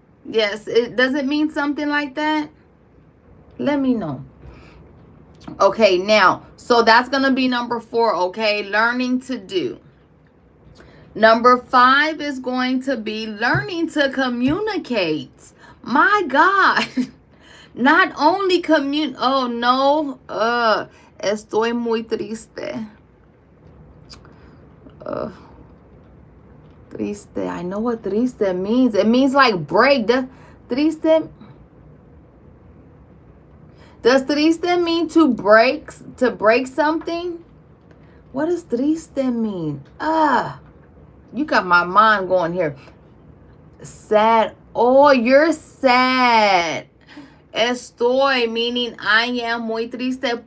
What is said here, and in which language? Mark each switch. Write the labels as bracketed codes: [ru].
[en] Yes, it does it mean something like that? Let me know. Okay, now, so that's going to be number 4, okay? Learning to do. Number 5 is going to be learning to communicate. My God. Not only oh no, estoy muy triste. [es] Triste. [en] I know what triste means. It means like break. Triste. Does triste mean to break something? What does triste mean? You got my mind going here. Sad. Oh, you're sad. Estoy, meaning I am muy triste.